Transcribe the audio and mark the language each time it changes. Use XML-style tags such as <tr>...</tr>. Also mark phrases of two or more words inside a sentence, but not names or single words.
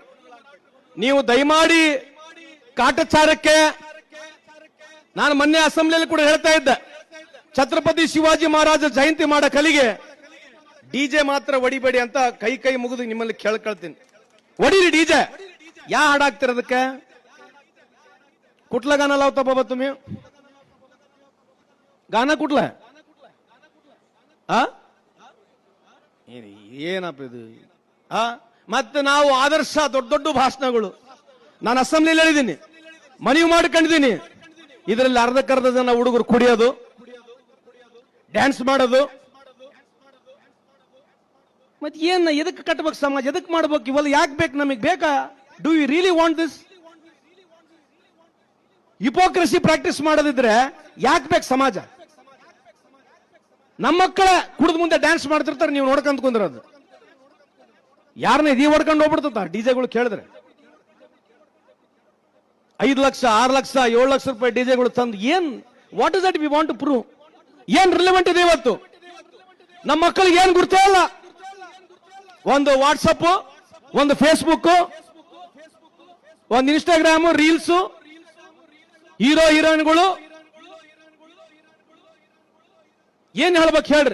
<kn>ನೀವು ದಯಮಾಡಿ ಕಾಟಚಾರಕ್ಕೆ, ನಾನು ಮೊನ್ನೆ ಅಸೆಂಬ್ಲಿಯಲ್ಲಿ ಕೂಡ ಹೇಳ್ತಾ ಇದ್ದೆ, ಛತ್ರಪತಿ ಶಿವಾಜಿ ಮಹಾರಾಜ ಜಯಂತಿ ಮಾಡೋ ಕಲಿಗೆ ಡಿಜೆ ಮಾತ್ರ ಹೊಡಿಬೇಡಿ ಅಂತ ಕೈ ಮುಗಿದು ನಿಮ್ಮಲ್ಲಿ ಕೇಳ್ಕೊಳ್ತೀನಿ. ಹೊಡೀರಿ ಡಿಜೆ. ಯಾ ಹಾಡಾಗ್ತಿರೋದಕ್ಕೆ</kn> <mr>कुठलं गाणं लावता बाबा तुम्ही गाणं कुठलं</mr> <kn>ಏನಪ್ಪ ಇದು? ಮತ್ತೆ ನಾವು ಆದರ್ಶ ದೊಡ್ಡ ದೊಡ್ಡ ಭಾಷಣಗಳು ನಾನು ಅಸೆಂಬ್ಲಿಯಲ್ಲಿ ಹೇಳಿದ್ದೀನಿ, ಮನವಿ ಮಾಡ್ಕೊಂಡಿದ್ದೀನಿ. ಇದರಲ್ಲಿ ಅರ್ಧಕ್ಕರ್ಧ ಜನ ಹುಡುಗರು ಕುಡಿಯೋದು, ಡ್ಯಾನ್ಸ್ ಮಾಡೋದು, ಮತ್ತೆ ಏನ್ ಎದಕ್ಕೆ ಕಟ್ಟಬೇಕು ಸಮಾಜ, ಎದಕ್ಕೆ ಮಾಡ್ಬೇಕು ಇವೆಲ್ಲ? ಯಾಕೆ ಬೇಕು ನಮಗೆ? ಬೇಕಾ?</kn> <en>Do you really want this? hypocrisy practice</en> <kn>ಮಾಡೋದಿದ್ರೆ ಯಾಕೆ ಬೇಕು ಸಮಾಜ? ನಮ್ಮ ಮಕ್ಕಳ ಕುಡಿದ ಮುಂದೆ ಡ್ಯಾನ್ಸ್ ಮಾಡ್ತಿರ್ತಾರೆ, ನೀವು ನೋಡ್ಕೊಂತ ಕುಂದಿರೋದು. ಯಾರನ್ನ ಇದೀ ಹೊಡ್ಕೊಂಡು ಹೋಗ್ಬಿಡ್ತ ಡಿಜೆಗಳು ಕೇಳಿದ್ರೆ 5 ಲಕ್ಷ 6 ಲಕ್ಷ 7 ಲಕ್ಷ ರೂಪಾಯಿ ಡಿಜೆಗಳು ತಂದು ಏನ್,</kn> <en>What is that we want to prove?</en> <kn>ಏನ್ ರಿಲೆವೆಂಟ್ ಇದೆ ಇವತ್ತು? ನಮ್ಮ ಮಕ್ಕಳಿಗೆ ಏನ್ ಗುರ್ತೇ ಇಲ್ಲ. ಒಂದು ವಾಟ್ಸಪ್, ಒಂದು ಫೇಸ್ಬುಕ್, ಒಂದು ಇನ್ಸ್ಟಾಗ್ರಾಮ್, ರೀಲ್ಸ್, ಹೀರೋ ಹೀರೋಯಿನ್ಗಳು, ಏನ್ ಹೇಳ್ಬೇಕು ಹೇಳ್ರಿ?</kn>